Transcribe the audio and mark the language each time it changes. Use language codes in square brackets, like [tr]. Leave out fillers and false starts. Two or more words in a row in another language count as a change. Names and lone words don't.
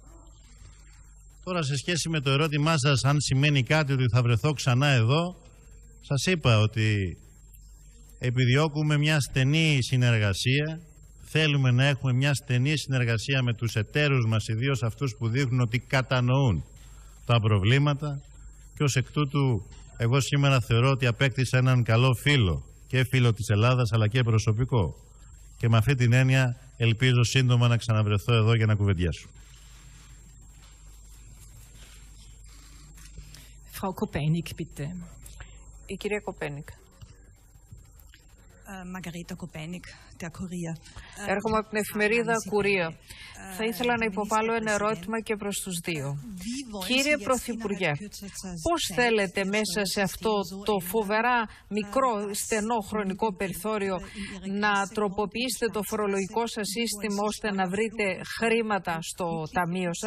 [el] Τώρα, σε σχέση με το ερώτημά σας, αν σημαίνει κάτι ότι θα βρεθώ ξανά εδώ, σας είπα ότι επιδιώκουμε μια στενή συνεργασία, θέλουμε να έχουμε μια στενή συνεργασία με τους εταίρους μας, ιδίως αυτούς που δείχνουν ότι κατανοούν τα προβλήματα, και ως εκ τούτου εγώ σήμερα θεωρώ ότι απέκτησα έναν καλό φίλο, και φίλο της Ελλάδας αλλά και προσωπικό, και με αυτή την έννοια ελπίζω σύντομα να ξαναβρεθώ εδώ για να κουβεντιάσω. [de] Frau Kopenik, bitte. [el] Η κυρία Κοπένικ. [de] Margareta Kopenik, der Kurier. [el] Έρχομαι από την εφημερίδα Κουρία. Θα ήθελα να υποβάλω ένα ερώτημα και προς τους δύο. Κύριε Πρωθυπουργέ, πώς θέλετε μέσα σε αυτό το φοβερά μικρό στενό χρονικό περιθώριο να τροποποιήσετε το φορολογικό σας σύστημα ώστε να βρείτε χρήματα στο ταμείο σας?